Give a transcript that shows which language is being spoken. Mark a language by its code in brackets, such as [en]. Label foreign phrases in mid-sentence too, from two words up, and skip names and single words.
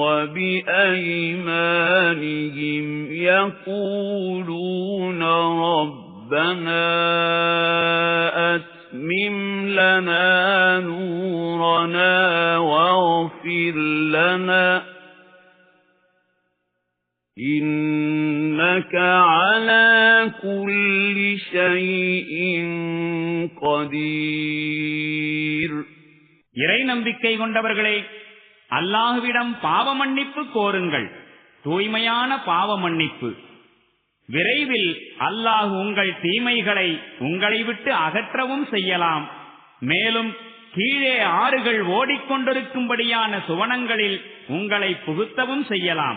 [ar] وبأيمانهم يقولون ربنا أتمم لنا نورنا واغفر لنا إنك على كل شيء قدير. [ta] இறை நம்பிக்கை கொண்டவர்களே, அல்லாஹ்விடம் பாவ மன்னிப்பு கோருங்கள், தூய்மையான பாவ மன்னிப்பு. விரைவில் அல்லாஹ் உங்கள் தீமைகளை உங்களை விட்டு அகற்றவும் செய்யலாம். மேலும் கீழே ஆறுகள் ஓடிக்கொண்டிருக்கும்படியான சுவனங்களில் உங்களை புகுத்தவும் செய்யலாம்.